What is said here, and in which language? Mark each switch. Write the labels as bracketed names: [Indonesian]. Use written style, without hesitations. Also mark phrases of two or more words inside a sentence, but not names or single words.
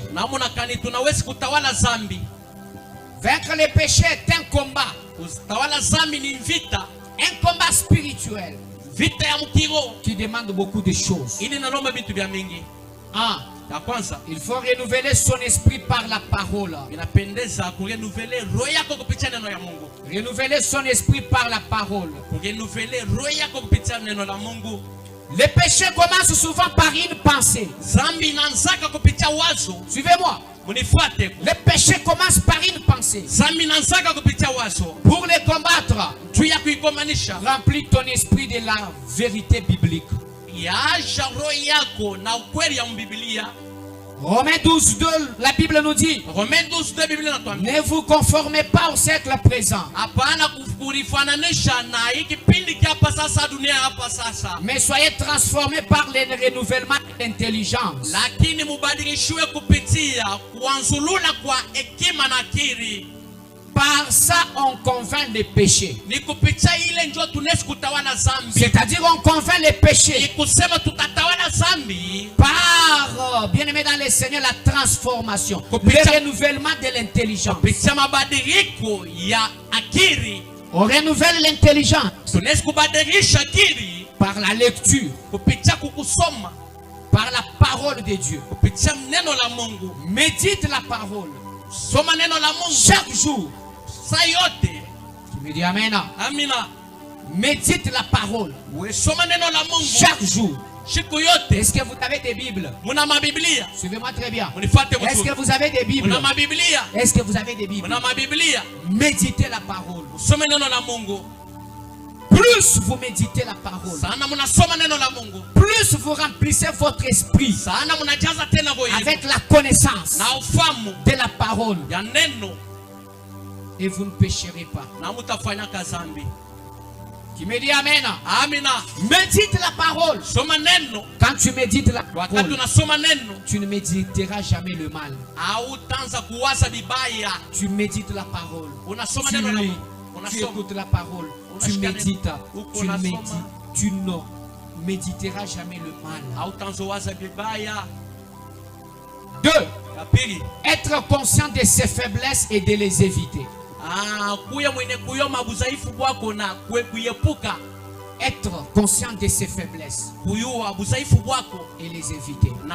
[Swahili] Namuna kani tunawezi kutawala zambi. [French] Vaincre le péché est un combat. [Swahili] Kutawala zambi ni vita. [French] Un combat spirituel [Swahili] Vita ya mkiro. [French] qui demande beaucoup de choses. [Swahili] Ili nalomba vitu vya mingi. Ah, Ya kwanza, [French] il faut renouveler son esprit par la parole. [Swahili] inapendeza kurenuvele roho yako kupitia neno ya Mungu. [French] Renouveler son esprit par la parole. [Swahili] Kurenuvele roho yako kupitia neno la Mungu. [French] Le péché commence souvent par une pensée. [Swahili] Zambi inaanzaka kupitia wazo. [French] Suivez-moi. [Swahili] Munifuate. [French] Le péché commence par une pensée. [Swahili] Zambi inaanzaka kupitia wazo. [French] Pour les combattre, [Swahili] Juu ya kuikomanisha, [French] remplis ton esprit de la vérité biblique. [Swahili] yaasha roho yako na ukweli ya Biblia. [French] Romains 12, 2, la Bible nous dit, [Swahili] Romains 12:2 Biblia inatuambia, [French] ne vous conformez pas au siècle présent, [Swahili] hapana kulifananisha na hii kipindi kia hapa sasa, dunia hapa sasa, [French] mais soyez transformés par le renouvellement de l'intelligence. [Swahili] lakini mubadilishiwe kupitia kuanzulula kwa hekima na akili. [French] Par ça, on convainc les péchés. [Swahili] Ni kupitia ile njo tunaweza kutawala zambi. [French] C'est-à-dire, on convainc les [Swahili] Ni [French] péchés [Swahili] kusema tutatawala zambi [French] par, bien aimé dans le Seigneur, la transformation, le renouvellement de l'intelligence. [Swahili] kupitia mabadiliko ya akili. [French] On renouvelle l'intelligence [Swahili] Tunaweza kubadilisha akili [French] par la lecture, [Swahili] kupitia kukusoma, [French] par la parole de Dieu. [Swahili] kupitia neno la Mungu. [French] Médite la parole [Swahili] Soma neno la Mungu [French] chaque jour. [Swahili] saa yote. [French] Tu me dis Amen. [Swahili] Amina. [French] Médite la parole [Swahili] We soma neno la Mungu [French] chaque jour. [Swahili] siku yote. [French] Est-ce que vous avez des Bibles? [Swahili] Muna mabiblia. [French] Suivez-moi très bien. [Swahili] Munifuate [French] Est-ce que [Swahili] vizuri. [French] vous avez des Bibles? [Swahili] Muna mabiblia. [French] Est-ce que vous avez des Bibles? [Swahili] Muna mabiblia. [French] Méditez la parole. [Swahili] Usome neno la Mungu. [French] Plus vous méditez la parole, [Swahili] Sana munasoma neno la Mungu. [French] plus vous remplissez votre esprit [Swahili] Sana munajaza tena roho yenu [French] avec la connaissance [Swahili] na ufamu [French] de la parole [Swahili] ya neno, [French] et vous ne pécherez pas. [Swahili] na mutafanya kazambi. [French] Qui me dit Amen. [Swahili] Amina. [French] Médite la parole. [Swahili] Soma neno. [French] Quand tu médites la [Swahili] Wakati [French] parole, [Swahili] unasoma neno, [French] tu ne méditeras jamais le mal. [Swahili] hautaanza kuwaza vibaya. [French] Tu médites la parole. [Swahili] Unasoma [French] Tu [Swahili] neno la [French] lis. [Swahili] Mungu. [French] tu écoutes la parole, tu médites, tu ne méditeras jamais le mal. 2. Être conscient de ses faiblesses et de les éviter. Être conscient de ses faiblesses et les éviter.